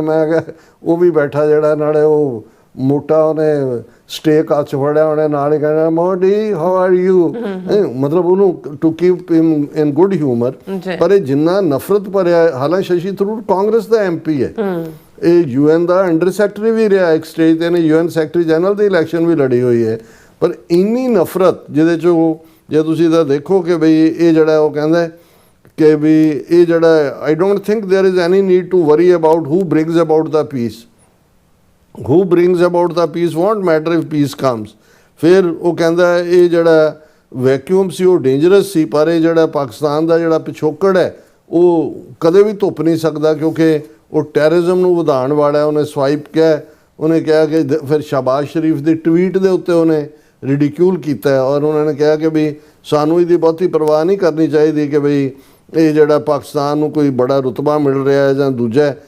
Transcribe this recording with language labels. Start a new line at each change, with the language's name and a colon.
Punjabi: ਮੈਂ ਕਿਹਾ ਉਹ ਵੀ ਬੈਠਾ ਜਿਹੜਾ ਨਾਲੇ ਉਹ ਮੋਟਾ ਉਹਨੇ ਸਟੇਕ ਹੱਥ 'ਚ ਫੜਿਆ, ਉਹਨੇ ਨਾਲ ਹੀ ਕਹਿਣਾ ਮੋਦੀ
English: how are you,
Punjabi: ਮਤਲਬ ਉਹਨੂੰ
English: To keep him in good humour.
Punjabi: ਪਰ ਇਹ ਜਿੰਨਾ ਨਫ਼ਰਤ ਭਰਿਆ, ਹਾਲਾਂਕਿ ਸ਼ਸ਼ੀ ਥਰੂਰ ਕਾਂਗਰਸ ਦਾ MP ਹੈ, ਇਹ UN ਦਾ ਅੰਡਰ ਸੈਕਟਰੀ ਵੀ ਰਿਹਾ ਇੱਕ ਸਟੇਜ ਤੇ, ਇਹਨੇ UN ਸੈਕਟਰੀ ਜਨਰਲ ਦੀ ਇਲੈਕਸ਼ਨ ਵੀ ਲੜੀ ਹੋਈ ਹੈ। ਪਰ ਇੰਨੀ ਨਫ਼ਰਤ ਜਿਹਦੇ 'ਚ ਜੇ ਤੁਸੀਂ ਤਾਂ ਦੇਖੋ ਕਿ ਬਈ ਇਹ ਜਿਹੜਾ ਉਹ ਕਹਿੰਦਾ ਕਿ ਵੀ ਇਹ ਜਿਹੜਾ
English: I don't think there is any need to worry about who brings about the peace, who brings about the peace won't matter if peace comes.
Punjabi: फिर ਉਹ ਕਹਿੰਦਾ ਇਹ ਜਿਹੜਾ ਵੈਕਿਊਮ ਸੀ ਉਹ ਡੇਂਜਰਸ ਸੀ, ਪਰ ਇਹ ਜਿਹੜਾ ਪਾਕਿਸਤਾਨ ਦਾ ਜਿਹੜਾ ਪਿਛੋਕੜ ਹੈ ਉਹ ਕਦੇ ਵੀ ਧੁੱਪ ਨਹੀਂ ਸਕਦਾ, ਕਿਉਂਕਿ ਉਹ ਟੈਰਰਿਜ਼ਮ ਨੂੰ ਵਧਾਉਣ ਵਾਲਾ ਹੈ। ਉਹਨੇ ਸਵਾਈਪ ਕਿਹਾ, ਉਹਨੇ ਕਿਹਾ ਕਿ ਫਿਰ ਸ਼ਹਬਾਜ਼ ਸ਼ਰੀਫ ਦੀ ਟਵੀਟ ਦੇ ਉੱਤੇ ਉਹਨੇ ਰਿਡੀਕਿਊਲ ਕੀਤਾ ਔਰ ਉਹਨਾਂ ਨੇ ਕਿਹਾ ਕਿ ਵੀ ਸਾਨੂੰ ਇਹਦੀ ਬਹੁਤੀ ਪਰਵਾਹ ਨਹੀਂ ਕਰਨੀ ਚਾਹੀਦੀ ਕਿ ਬਈ ਇਹ ਜਿਹੜਾ ਪਾਕਿਸਤਾਨ ਨੂੰ ਕੋਈ ਬੜਾ ਰੁਤਬਾ ਮਿਲ ਰਿਹਾ ਹੈ ਜਾਂ ਦੂਜਾ।